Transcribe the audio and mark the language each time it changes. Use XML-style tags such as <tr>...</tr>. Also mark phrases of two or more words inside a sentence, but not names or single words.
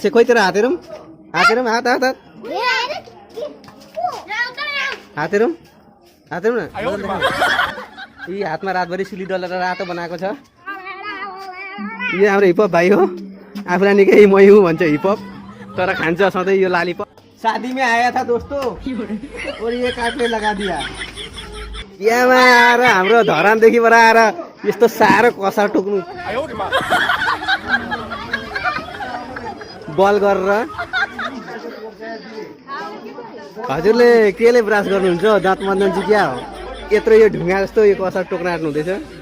<ne>खोइ तेरो हातेरौँ हात न। यी हातमा रातभरि सुली दलेर रातो बनाएको छ। यो हाम्रो हिपहप भाइ हो। आफूलाई निकै मै हुँ भन्छ हिपहप, तर खान्छ सधैँ यो लालीपप।</ne> <hi>शादी में आया था दोस्तों और ये काटने लगा दिया।</hi> <ne>बिहामा आएर हाम्रो धरानदेखिबाट आएर यस्तो साह्रो कसार टोक्नु बल गरेर। हजुरले केले ब्रास गर्नुहुन्छ? दाँत मर्दन चाहिँ क्या हो? यत्रो यो ढुङ्गा जस्तो यो कसार टोक्न आँट्नु हुँदैछ।</ne>